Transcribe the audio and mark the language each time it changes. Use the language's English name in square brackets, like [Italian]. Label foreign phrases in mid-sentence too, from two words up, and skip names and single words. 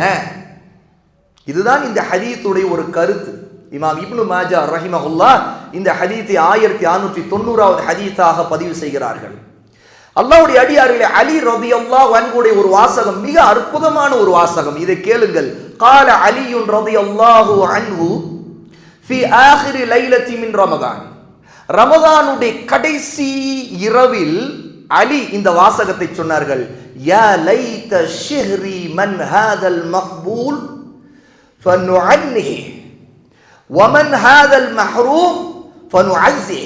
[Tamil] இதுதான் இந்த ஹதீஸுடைய ஒரு கருத்து. இமாம் இப்னு மாஜா ரஹிமஹுல்லாஹ் இந்த ஹதீஸை 1690வது ஹதீஸாக பதிவு செய்கிறார்கள். அல்லாஹ்வுடைய அடியார்களே, அலி [Arabic] رضي الله عنه [Tamil] ஒரு வாசகம், மிக அற்புதமான ஒரு வாசகம், இதை கேளுங்கள். [Arabic] قال علي رضي الله عنه في آخر ليلة من رمضان. [Tamil] ரமதானுடைய கடைசி இரவில் அலி இந்த வாசகத்தை சொன்னார்கள். [Arabic] يا ليت شعري من هذا المقبول فنهنيه ومن هذا المحروم فنعزيه.